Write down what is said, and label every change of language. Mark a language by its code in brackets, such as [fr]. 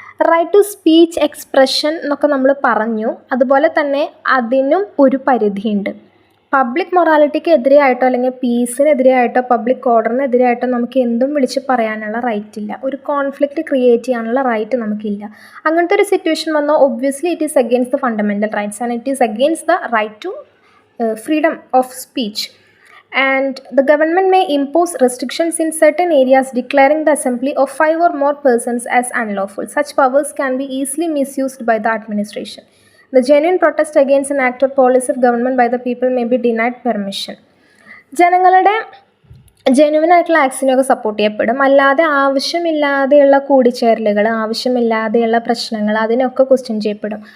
[ml] Right to speech expression എന്നൊക്കെ നമ്മൾ പറഞ്ഞു, അതുപോലെ തന്നെ അതിനും ഒരു പരിധിയുണ്ട്. പബ്ലിക് മൊറാലിറ്റിക്ക് എതിരെയായിട്ടോ അല്ലെങ്കിൽ പീസിനെതിരെയായിട്ടോ പബ്ലിക് ഓർഡറിനെതിരെയായിട്ടോ നമുക്ക് എന്തും വിളിച്ച് പറയാനുള്ള റൈറ്റ് ഇല്ല. ഒരു കോൺഫ്ലിക്റ്റ് ക്രിയേറ്റ് ചെയ്യാനുള്ള റൈറ്റ് നമുക്കില്ല. അങ്ങനത്തെ ഒരു സിറ്റുവേഷൻ വന്നാൽ [en] Obviously it is against the fundamental rights and it is against the right to freedom of speech, and the government may impose restrictions in certain areas declaring the assembly of 5 or more persons as unlawful. Such powers can be easily misused by the administration. The genuine protest against an act or policy of government by the people may be denied permission. [ml] ജനങ്ങളുടെ genuine ആയിട്ടുള്ള ആക്സിനൊക്കെ support ചെയ്യപ്പെടും, അല്ലാതെ ആവശ്യമില്ലാതെയുള്ള കൂടിച്ചേരലുകൾ, ആവശ്യമില്ലാതെയുള്ള പ്രശ്നങ്ങൾ അതിനൊക്കെ question ചെയ്യപ്പെടും.